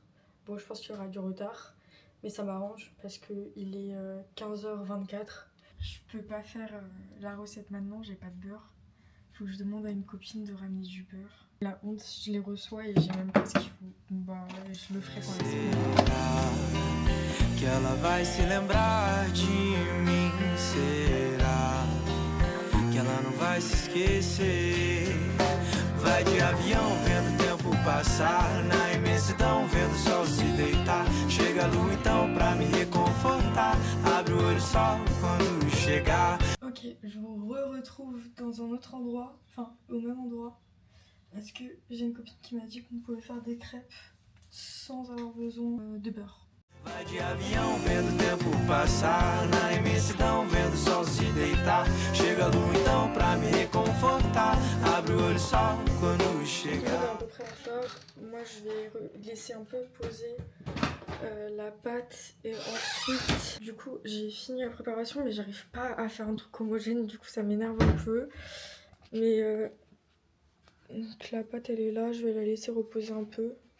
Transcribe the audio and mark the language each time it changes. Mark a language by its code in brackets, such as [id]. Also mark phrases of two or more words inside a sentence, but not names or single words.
[fr] Bon, je pense qu'il y aura du retard. Mais ça m'arrange parce qu'il est 15h24. Je peux pas faire la recette maintenant, j'ai pas de beurre. Faut que je demande à une copine de ramener du beurre. La honte, je les reçois et j'ai même pas ce qu'il faut. Bah, je le ferai quand [pt] Que ela vai se lembrar de mim? Será que ela não vai se esquecer? Vai de avião vendo o tempo passar, na imensidão vendo o sol se deitar. Chega a lua então pra me reconfortar. Abre o olho sol quando chegar. [fr] Ok, je vous retrouve dans un autre endroit, enfin au même endroit. Parce que j'ai une copine qui m'a dit qu'on pouvait faire des crêpes sans avoir besoin de beurre. [pt] Vai de avião vendo o tempo passar, na imensidão vendo o sol se deitar. Chega a lua então pra me reconfortar, abre o olho só quando [fr] Il est [pt] chegar. [fr] à peu près à faire. Moi je vais laisser un peu poser la pâte et ensuite du coup j'ai fini la préparation mais j'arrive pas à faire un truc homogène, du coup ça m'énerve un peu. Mais donc la pâte elle est là, je vais la laisser reposer un peu.